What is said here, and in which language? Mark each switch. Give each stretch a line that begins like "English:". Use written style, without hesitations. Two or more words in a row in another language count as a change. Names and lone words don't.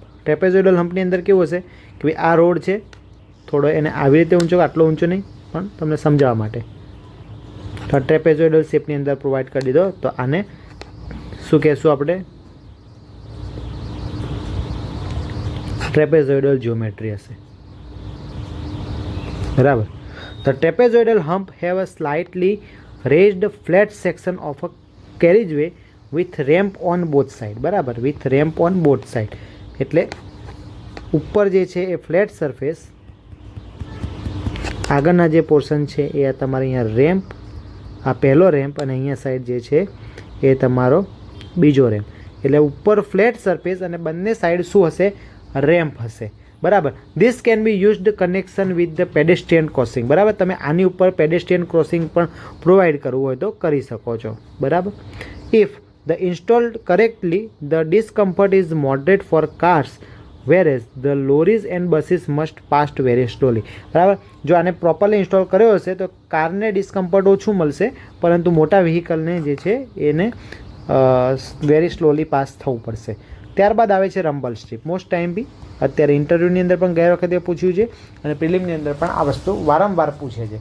English: trapezoidal humpની
Gujarati: અંદર કેવું હશે કે ભાઈ આ રોડ છે, થોડો એને આવી રીતે ઊંચો, આટલો ઊંચો નહીં પણ તમને સમજાવવા માટે તો
English: trapezoidal shapeની
Gujarati: અંદર પ્રોવાઈડ કરી દીધો. તો આને શું કહેશું આપણે?
English: trapezoidal geometry
Gujarati: હશે. બરાબર,
English: the trapezoidal hump have a slightly raised flat section of a carriageway with ramp on both side.
Gujarati: બરાબર,
English: with ramp on both side
Gujarati: એટલે ઉપર જે છે એ
English: flat surface,
Gujarati: આગળના જે પોર્શન છે એ તમારે અહીંયા રેમ્પ, આ પહેલો રેમ્પ અને અહીંયા સાઈડ જે છે એ તમારો બીજો રેમ્પ. એટલે ઉપર
English: flat surface
Gujarati: અને બંને સાઈડ શું હશે? રેમ્પ હશે.
English: બરાબર, this can be used connection with the pedestrian crossing.
Gujarati: બરાબર, તમે આની ઉપર
English: pedestrian crossing
Gujarati: પણ પ્રોવાઈડ કરવું હોય તો કરી શકો છો.
English: બરાબર, if the installed correctly the discomfort is moderate for cars whereas the lorries and buses must pass very slowly.
Gujarati: બરાબર, જો આને પ્રોપરલી ઇન્સ્ટોલ કર્યો હશે તો કારને ડિસ્કમ્ફર્ટ ઓછું મળશે, પરંતુ મોટા વ્હીકલને જે છે એને
English: very slowly
Gujarati: પાસ થવું પડશે. ત્યારબાદ આવે છે
English: rumble strip. most time
Gujarati: બી અત્યારે ઇન્ટરવ્યૂની અંદર પણ ગયા વખતે પૂછ્યું છે અને પ્રિલિમની અંદર પણ આ વસ્તુ વારંવાર પૂછે છે.